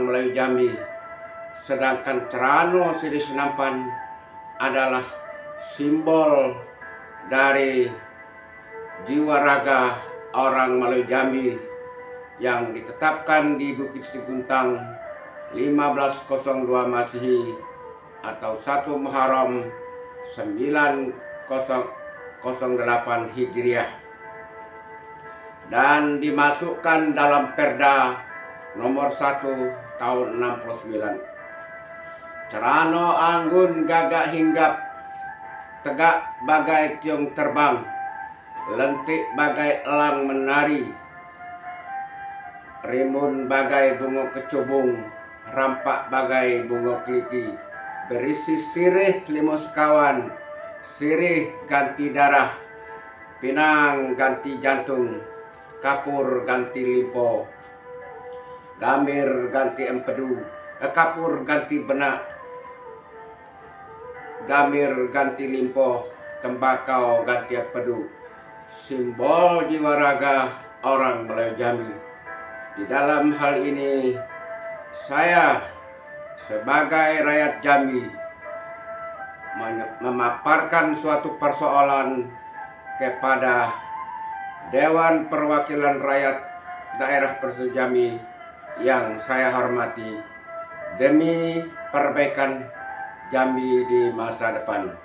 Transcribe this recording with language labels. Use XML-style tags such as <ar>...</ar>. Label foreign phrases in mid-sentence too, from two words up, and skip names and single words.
<id>Melayu Jambi, sedangkan Cerano Sire Senampan adalah simbol dari jiwa raga orang Melayu Jambi yang ditetapkan di Bukit Siguntang 1502 Masehi atau 1 Muharram 9008 Hijriah dan dimasukkan dalam Perda nomor 1 tahun 69. Cerano anggun gagak hinggap, tegak bagai tiung terbang, lentik bagai elang menari, rimbun bagai bunga kecubung, rampak bagai bunga keliki, berisi sirih limo sekawan, sirih ganti darah, pinang ganti jantung, kapur ganti limpo, gamir ganti empedu, kapur ganti benak, gamir ganti limpo, tembakau ganti empedu. Simbol jiwa raga orang Melayu Jambi. Di dalam hal ini saya sebagai rakyat Jambi memaparkan suatu persoalan kepada Dewan Perwakilan Rakyat Daerah Provinsi Jambi yang saya hormati demi perbaikan Jambi di masa depan.</id>